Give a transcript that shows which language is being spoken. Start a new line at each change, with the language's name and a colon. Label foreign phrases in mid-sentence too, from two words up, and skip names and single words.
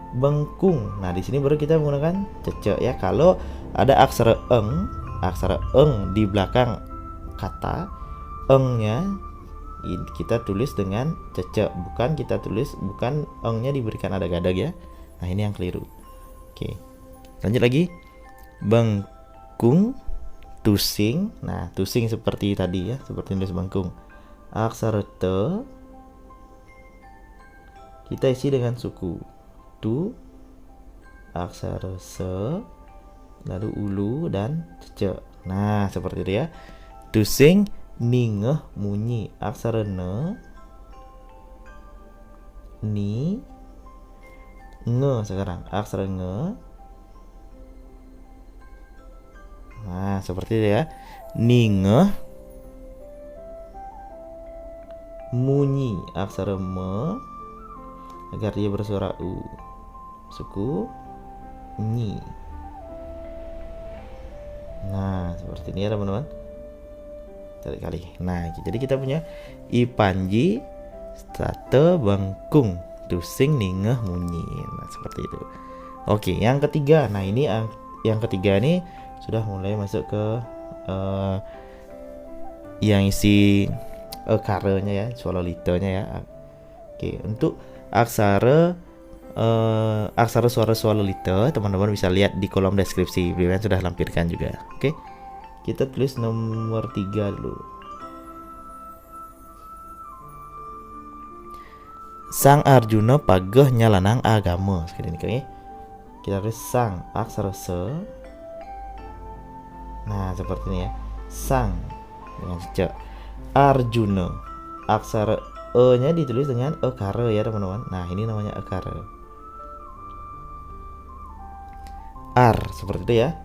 Indonesian: Nah, di sini baru kita menggunakan cecek ya. Kalau ada aksara eng di belakang kata, eng-nya kita tulis dengan cecek, bukan eng-nya diberikan ada gadag ya. Nah, ini yang keliru. Oke. Lanjut lagi.
Balinese: Bengkung, tusing.
Indonesian: Nah, tusing seperti tadi ya, seperti tulis bengkung. Aksara te kita isi dengan suku. Tu, aksara se, lalu ulu dan cecek. Nah, seperti itu ya.
Balinese: Tusing, ningeh, munyi.
Indonesian: Aksara ne, ni, nge sekarang. Aksara nge. Nah, seperti itu ya.
Balinese: Ningeh, munyi.
Indonesian: Aksara me agar dia bersuara u. Suku nyi. Nah, seperti ini ya teman-teman. Kali. Nah, jadi kita punya Ipanji, starte
Balinese: bengkung, tusing, ningeh, munyi.
Indonesian: Nah, seperti itu. Oke, yang ketiga. Nah, ini yang ketiga ini sudah mulai masuk ke yang isi karenya ya, swalolitanya ya. Oke, untuk aksara suara swalolita teman-teman bisa lihat di kolom deskripsi, beliau sudah lampirkan juga. Oke, kita tulis nomor 3 dulu.
Balinese: Sang Arjuna pageh nyalanang agama.
Indonesian: Seperti ini ya. Kita tulis sang aksara se. Nah, seperti ini ya. Sang dengan cecek. Arjuna aksara e-nya ditulis dengan ekara ya teman-teman. Nah, ini namanya ekara. Ar seperti itu ya.